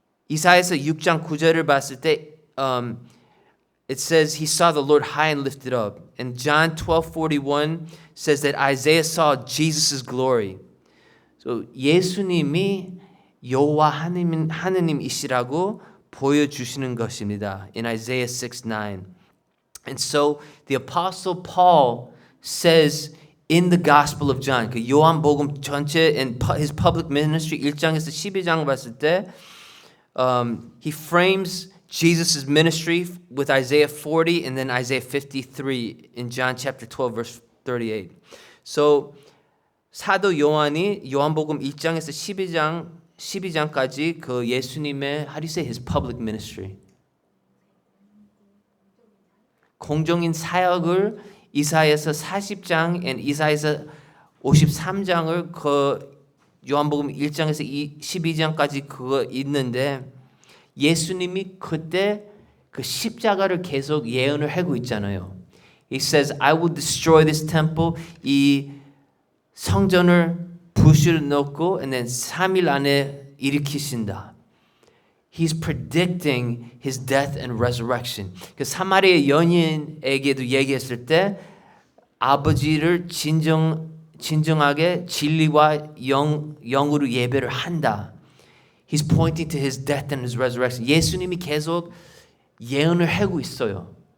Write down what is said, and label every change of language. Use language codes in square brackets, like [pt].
[ko] 이사야서 6장 9절을 봤을 때 [en] it says he saw the Lord high and lifted up. And John 12:41 says that Isaiah saw Jesus' glory. [ko] So 예수님이 여호와 하느님이시라고 보여주시는 것입니다. [en] In Isaiah 6:9. And so the apostle Paul says in the Gospel of John, [ko] 그 요한복음 전체 [en] and his public ministry [ko] 1장에서 12장을 봤을 때 [en] he frames Jesus' ministry with Isaiah 40 and then Isaiah 53 in John chapter 12 verse 38. [ko] So 사도 요한이 요한복음 1장에서 12장까지 그 예수님의 [en] how do you say his public ministry? [ko] 공적인 사역을 이사야서 40장 and 이사야서 53장을 그 요한복음 1장에서 12장까지 그거 있는데 예수님이 그때 그 십자가를 계속 예언을 하고 있잖아요. [en] He says, I will destroy this temple. [ko] 이 성전을 부수려 놓고 and then 3일 안에 일으키신다. [en] He's predicting his death and resurrection. [ko] 그 사마리아 여인에게도 얘기했을 때 아버지를 진정하게 진리와 영으로 예배를 한다. [en] He's pointing to his death and his resurrection. [ko] 예수님이 계속 예언을 하고 있어요.